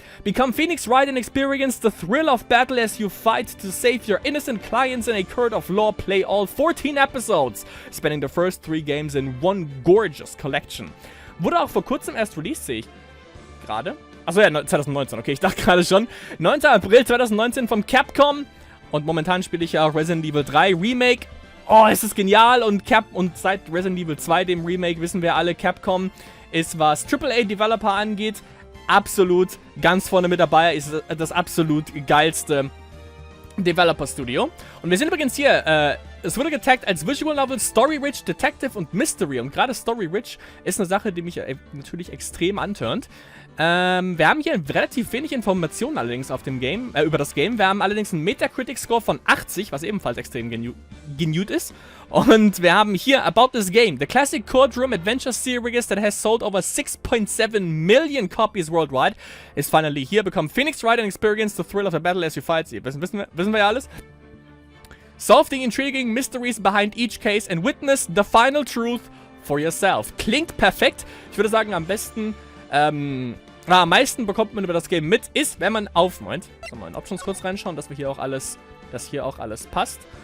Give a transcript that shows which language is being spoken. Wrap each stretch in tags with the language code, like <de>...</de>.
<en>Become Phoenix Wright and experience the thrill of battle as you fight to save your innocent clients in a court of law. Play all 14 episodes, spanning the first 3 games in one gorgeous collection.</en> <de>Wurde auch vor kurzem erst released, sehe ich gerade. Achso, ja, 2019, okay, ich dachte gerade schon. 9. April 2019 vom Capcom. Und momentan spiele ich ja auch Resident Evil 3 Remake. Oh, es ist genial. Und seit Resident Evil 2, dem Remake, wissen wir alle, Capcom ist, was AAA-Developer angeht, absolut ganz vorne mit dabei, ist das absolut geilste Developer-Studio. Und wir sind übrigens hier, es wurde getaggt als Visual Novel, Story-Rich, Detective und Mystery. Und gerade Story-Rich ist eine Sache, die mich natürlich extrem antörnt. Wir haben hier relativ wenig Informationen allerdings auf dem Game, über das Game. Wir haben allerdings einen Metacritic-Score von 80, was ebenfalls extrem genewt ist. Und wir haben hier</de> <en>About This Game, the classic Courtroom Adventure Series that has sold over 6.7 million copies worldwide, is finally here. Become Phoenix Wright and experience the thrill of the battle as you fight.</en> <de>Wissen wir ja alles.</de> <en>Solve the intriguing mysteries behind each case and witness the final truth for yourself.</en> <de>Klingt perfekt. Ich würde sagen, am besten, am meisten bekommt man über das Game mit, ist, wenn man aufmeint. Sollen wir in Options kurz reinschauen, dass hier auch alles passt.</de>